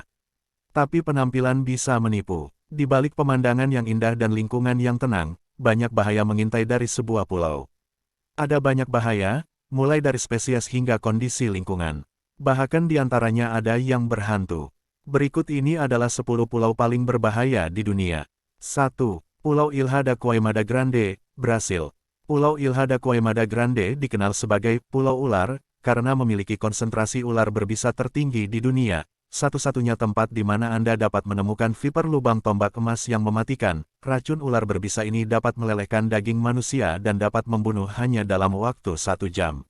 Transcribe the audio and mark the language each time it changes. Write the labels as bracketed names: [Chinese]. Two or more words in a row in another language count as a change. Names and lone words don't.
[Indonesian] Tapi penampilan bisa menipu. Di balik pemandangan yang indah dan lingkungan yang tenang, banyak bahaya mengintai dari sebuah pulau. Ada banyak bahaya, mulai dari spesies hingga kondisi lingkungan. Bahkan di antaranya ada yang berhantu. Berikut ini adalah 10 pulau paling berbahaya di dunia. 1. Pulau Ilha da Queimada Grande, Brasil. Pulau Ilha da Queimada Grande dikenal sebagai Pulau Ular, karena memiliki konsentrasi ular berbisa tertinggi di dunia. Satu-satunya tempat di mana Anda dapat menemukan viper lubang tombak emas yang mematikan. Racun ular berbisa ini dapat melelehkan daging manusia dan dapat membunuh hanya dalam waktu 1 jam.